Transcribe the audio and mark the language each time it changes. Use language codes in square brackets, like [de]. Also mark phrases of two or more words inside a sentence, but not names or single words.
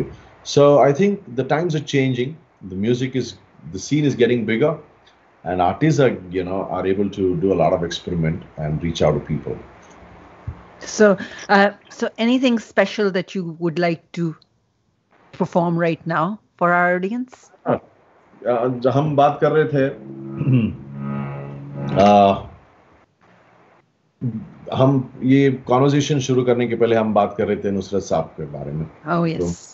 [en] So I think the times are changing. The scene is getting bigger, and artists are able to do a lot of experiment and reach out to people. So anything special that you would like to perform right now for our audience? [hi] हम बात कर रहे थे हम ये कॉन्वर्सेशन शुरू करने के पहले हम बात कर रहे थे नुसरत साहब के बारे में. [en] Oh, yes.